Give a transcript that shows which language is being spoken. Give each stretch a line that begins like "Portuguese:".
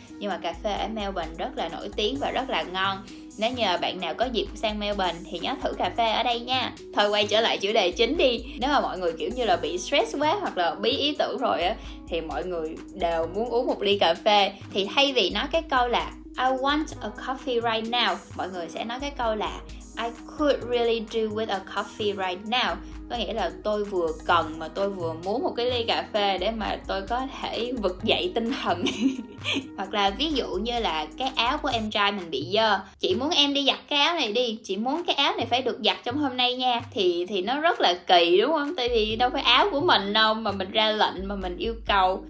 Vietnamese: Nhưng mà cà phê ở Melbourne rất là nổi tiếng và rất là ngon. Nếu như bạn nào có dịp sang Melbourne thì nhớ thử cà phê ở đây nha. Thôi quay trở lại chủ đề chính đi. Nếu mà mọi người kiểu như là bị stress quá hoặc là bí ý tưởng rồi á, thì mọi người đều muốn uống một ly cà phê. Thì thay vì nói cái câu là
English: I want a coffee right now,
Vietnamese: mọi người sẽ nói cái câu là
English: I could really do with a coffee right now.
Vietnamese: Có nghĩa là tôi vừa cần mà tôi vừa muốn một cái ly cà phê để mà tôi có thể vực dậy tinh thần. Hoặc là ví dụ như là cái áo của em trai mình bị dơ, chị muốn em đi giặt cái áo này đi, chị muốn cái áo này phải được giặt trong hôm nay nha. Thì nó rất là kỳ đúng không? Tại vì đâu phải áo của mình đâu mà mình ra lệnh mà mình yêu cầu.